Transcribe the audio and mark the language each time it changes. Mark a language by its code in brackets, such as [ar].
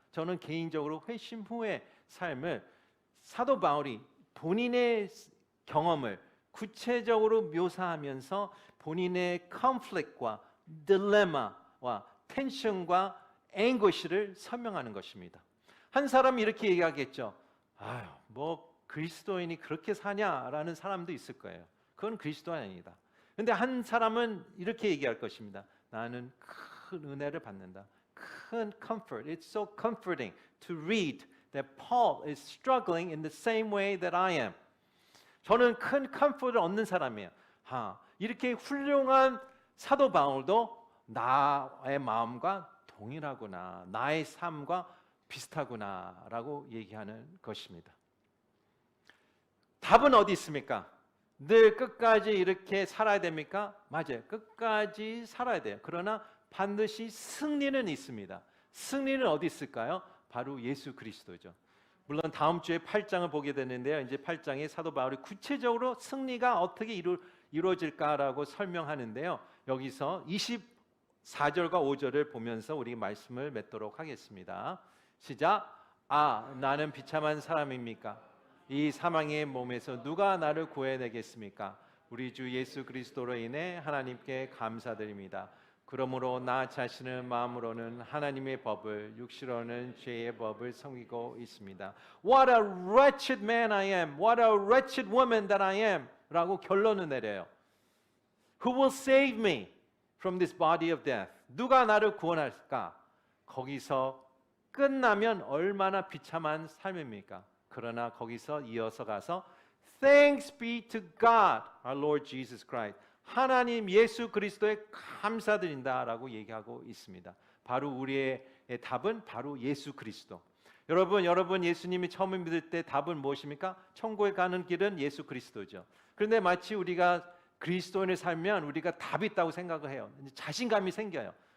[ko] 저는 개인적으로 회심 후의 삶을 사도 바울이 본인의 경험을 구체적으로 묘사하면서 본인의 컨플릭트와 딜레마와 텐션과 앵고시를 설명하는 것입니다. 한 사람이 이렇게 얘기하겠죠. 아유, 뭐 그리스도인이 그렇게 사냐라는 사람도 있을 거예요. 그건 그리스도인이 아니다. 그런데 한 사람은 이렇게 얘기할 것입니다. 나는 큰 은혜를 받는다. 큰 comfort. [en] It's so comforting to read that Paul is struggling in the same way that I am. [ko] 저는 큰 comfort를 얻는 사람이에요. 이렇게 훌륭한 사도 바울도 나의 마음과 동일하구나. 나의 삶과 비슷하구나라고 얘기하는 것입니다. 답은 어디 있습니까? 늘 끝까지 이렇게 살아야 됩니까? 맞아요. 끝까지 살아야 돼요. 그러나 반드시 승리는 있습니다. 승리는 어디 있을까요? 바로 예수 그리스도죠. 물론 다음 주에 8장을 보게 되는데요. 이제 8장에 사도 바울이 구체적으로 승리가 어떻게 이루어질까라고 설명하는데요. 여기서 24절과 5절을 보면서 우리 말씀을 맺도록 하겠습니다. 시작. 나는 비참한 사람입니까? 이 사망의 몸에서 누가 나를 구해내겠습니까? 우리 주 예수 그리스도로 인해 하나님께 감사드립니다. 그러므로 나 자신의 마음으로는 하나님의 법을, 육시로는 죄의 법을 섬기고 있습니다. [en] What a wretched man I am. What a wretched woman that I am. [ko] 라고 결론을 내려요. [en] Who will save me from this body of death? [ko] 누가 나를 구원할까? 거기서 끝나면 얼마나 비참한 삶입니까? 그러나 거기서 이어서 가서 [en] Thanks be to God, our Lord Jesus Christ. [ko] 하나님 예수 그리스도에 감사드린다라고 얘기하고 있습니다. 바로 우리의 답은 바로 예수 그리스도. 여러분 예수님이 처음 믿을 때 답은 무엇입니까? 천국에 가는 길은 예수 그리스도죠. 그런데 마치 우리가 그리스도인을 살면 우리가 답이 있다고 생각을 해요. 자신감이 생겨요.